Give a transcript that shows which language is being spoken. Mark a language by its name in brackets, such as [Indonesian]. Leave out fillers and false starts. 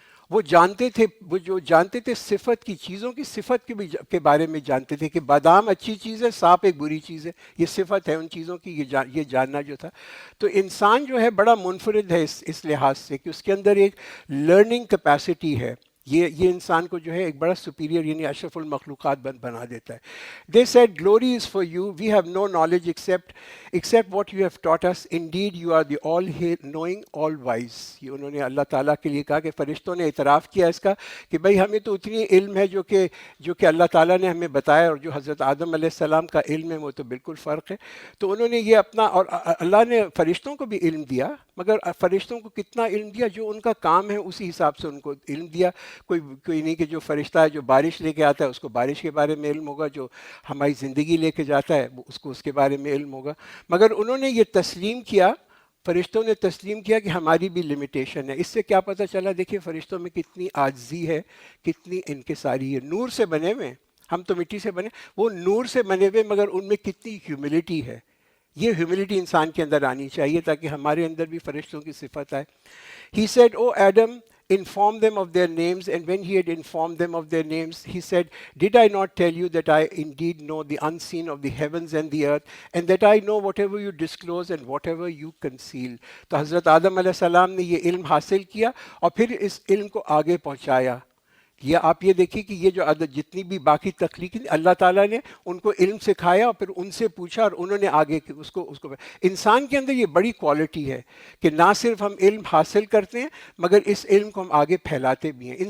[Urdu] وہ جانتے تھے، وہ جو جانتے تھے صفت کی، چیزوں کی صفت کے بارے میں جانتے تھے کہ بادام اچھی چیز ہے، سانپ ایک بری چیز ہے، یہ صفت ہے ان چیزوں کی، یہ جاننا جو تھا. تو انسان جو ہے بڑا منفرد ہے اس لحاظ سے کہ اس کے اندر ایک لرننگ کیپیسٹی ہے. یہ انسان کو جو ہے ایک بڑا سپیریئر یعنی اشرف المخلوقات بنا دیتا ہے. [English] They said glory is for you, we have no knowledge except what you have taught us. Indeed you are the all knowing, all wise. [Urdu] یہ انہوں نے اللہ تعالیٰ کے لیے کہا کہ فرشتوں نے اعتراف کیا اس کا کہ بھائی ہمیں تو اتنی علم ہے جو کہ اللہ تعالیٰ نے ہمیں بتایا، اور جو حضرت آدم علیہ السلام کا علم ہے وہ تو بالکل فرق ہے. تو انہوں نے یہ اپنا، اور اللہ نے فرشتوں کو بھی علم دیا، مگر فرشتوں کو کتنا علم دیا؟ جو ان کا کام ہے اسی حساب سے ان کو علم دیا. کوئی نہیں کہ جو فرشتہ ہے جو بارش لے کے آتا ہے اس کو بارش کے بارے میں علم ہوگا، جو ہماری زندگی لے کے جاتا ہے اس کو اس کے بارے میں علم ہوگا. مگر انہوں نے یہ تسلیم کیا، فرشتوں نے تسلیم کیا کہ ہماری بھی لمیٹیشن ہے. اس سے کیا پتہ چلا؟ دیکھیے فرشتوں میں کتنی عاجزی ہے، کتنی انکساری ہے. نور سے بنے ہوئے، ہم تو مٹی سے بنے، وہ نور سے بنے ہوئے، مگر ان میں کتنی ہیوملٹی ہے. یہ ہیوملٹی انسان کے اندر آنی چاہیے تاکہ ہمارے اندر بھی فرشتوں کی صفت آئے. [English] He said, "O Adam, inform them of their names." And when he had informed them of their names, he said, "Did I not tell you that I indeed know the unseen of the heavens and the earth, and that I know whatever you disclose and whatever you conceal?" [Urdu] تو حضرت آدم علیہ السلام نے یہ علم حاصل کیا اور پھر اس علم کو آگے پہنچایا. یہ آپ یہ دیکھیے کہ یہ جو جتنی بھی باقی تخلیقی اللہ تعالیٰ نے ان کو علم سکھایا اور پھر ان سے پوچھا اور انہوں نے آگے اس کو انسان کے اندر یہ بڑی کوالٹی ہے کہ نہ صرف ہم علم حاصل کرتے ہیں مگر اس علم کو ہم آگے پھیلاتے بھی ہیں.